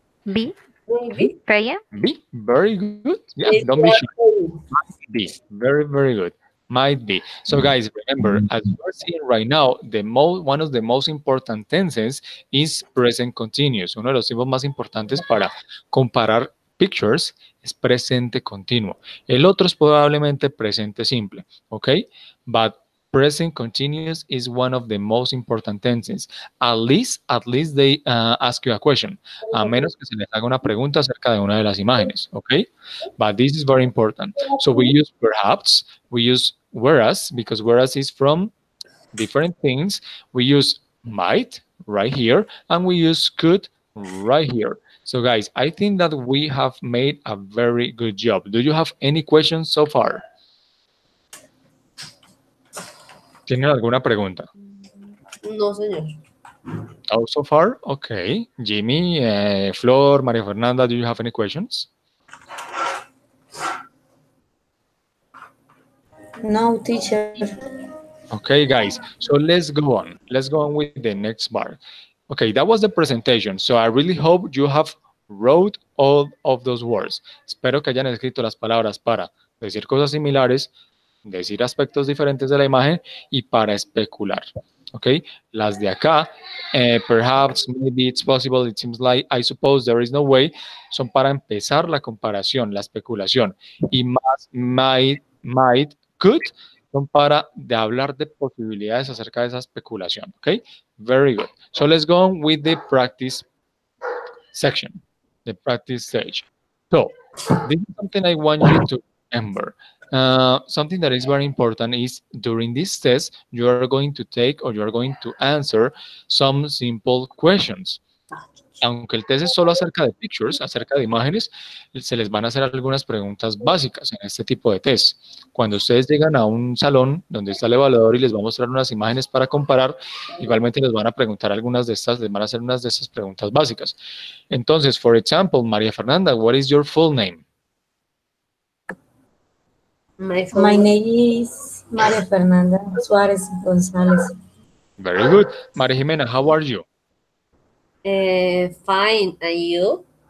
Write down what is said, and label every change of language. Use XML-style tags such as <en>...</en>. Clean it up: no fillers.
<en>Be. Maybe. Freya. Be. Very good. Yeah, They don't be shy. are. Be very, very good. Might be. So guys, remember, as you are seeing right now, one of the most important tenses is present continuous.</en> <es>Uno de los tiempos más importantes para comparar pictures es presente continuo. El otro es probablemente presente simple, ¿ok?</es> <en>But present continuous is one of the most important tenses. At least they ask you a question,</en> <es>a menos que se les haga una pregunta acerca de una de las imágenes, ¿ok?</es> <en>But this is very important. So we use perhaps, we use whereas, because whereas is from different things. We use might right here, and we use could right here. So guys, I think that we have made a very good job. Do you have any questions so far?</en> <es>¿Tienen alguna pregunta? No, señor.</es> <en>Oh, so far? Okay. Jimmy, Flor, Maria Fernanda, do you have any questions? No, teacher. Okay, guys, so let's go on. Let's go on with the next part. Okay, that was the presentation. So I really hope you have wrote all of those words.</en> <es>Espero que hayan escrito las palabras para decir cosas similares, decir aspectos diferentes de la imagen y para especular.</es> <en>Okay,</en> <es>las de acá,</es> <en>perhaps, maybe it's possible, it seems like, I suppose, there is no way,</en> <es>son para empezar la comparación, la especulación. Y más, might, could, son para de hablar de posibilidades acerca de esa especulación.</es> <en>Okay, very good. So let's go on with the practice section, the practice stage. So this is something I want you to remember. Something that is very important is during this test, you are going to take or you are going to answer some simple questions.</en> <es>Aunque el test es solo acerca de pictures, acerca de imágenes, se les van a hacer algunas preguntas básicas en este tipo de test. Cuando ustedes llegan a un salón donde está el evaluador y les va a mostrar unas imágenes para comparar, igualmente les van a preguntar algunas de estas, les van a hacer unas de estas preguntas básicas.</es> <en>Entonces, for example, María Fernanda, what is your full name? My name is Maria Fernanda Suarez Gonzalez. Very good. María Jimena, how are you? Fine. And you?</en>